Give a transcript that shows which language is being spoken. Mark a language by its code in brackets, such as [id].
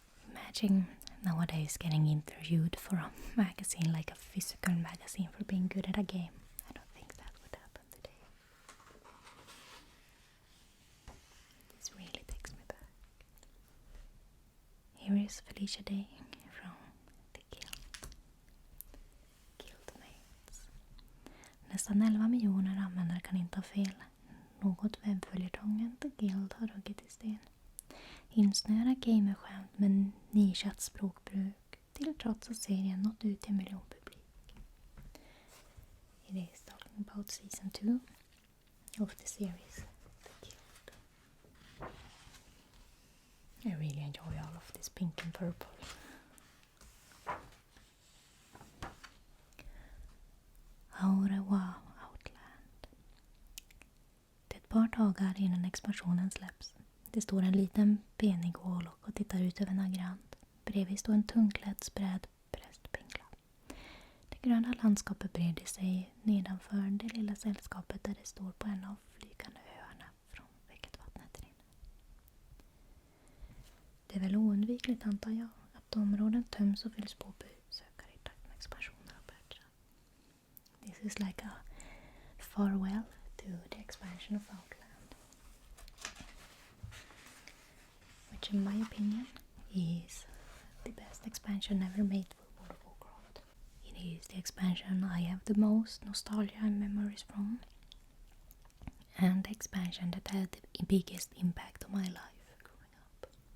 [en] Imagine nowadays getting interviewed for a magazine, like a physical magazine, for being good at a game. I don't think that would happen today. This really takes me back. Here is Felicia Day from the Guildmates. [sv] Nästan 11 miljoner användare kan inte ha fel. Något webbföljetongen The Guild har huggit i sten. Insnöra gamerskämt med nischat språkbruk till trots att serien nått ut till en miljonpublik. [en] It is talking about season 2 of the series The Guild. I really enjoy all of this pink and purple. Wow, Outland. [sv] Det är ett par dagar innan expansionen släpps. Det står en liten benig Warlock och tittar ut över Nagrand. Bredvid står en tungklädd spräd prästpingla. Det gröna landskapet breder sig nedanför det lilla sällskapet där det står på en av flygande öarna från vilket vattnet rinner. Det är väl oundvikligt, antar jag, att områden töms och fylls på besökare i takt med expansioner och patchar. [en] This is like a farewell to the expansion of Outland. Which in my opinion is the best expansion ever made for World of Warcraft. It is the expansion I have the most nostalgia and memories from, and the expansion that had the biggest impact on my life growing up.